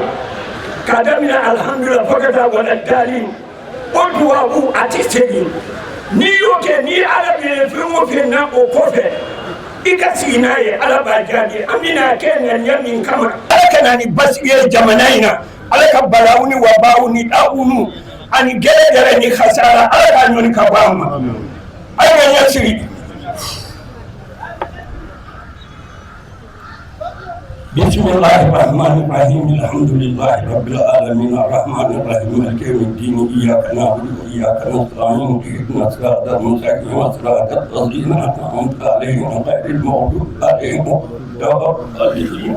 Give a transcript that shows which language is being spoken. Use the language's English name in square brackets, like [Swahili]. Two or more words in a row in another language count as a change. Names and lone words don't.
[Bambara] k'a daminɛ alhamdulillah fɔ ka taa wala dali o duwawu a tɛ segin n'i y'o kɛ ni ala bɛ fɛn o fɛn na o kɔfɛ i ka sigi n'a ye ala b'a jaabi an bɛna kɛ ŋaniya min kama ala ka na ni basigi ye jamana in na ala ka balawu ni wabaw ni dawunu ani gɛrɛgɛrɛ ni kasara ala k'a ɲɔni ka bɔ an ma a ye ka ɲɛsigi [Arabic] بسم الله الرحمن الرحيم الحمد لله رب العالمين الرحمن الرحيم مالك يوم الدين إياك نعبد وإياك نستعين اهدنا الصراط المستقيم صراط الذين أنعمت عليهم غير المغضوب عليهم ولا الضالين.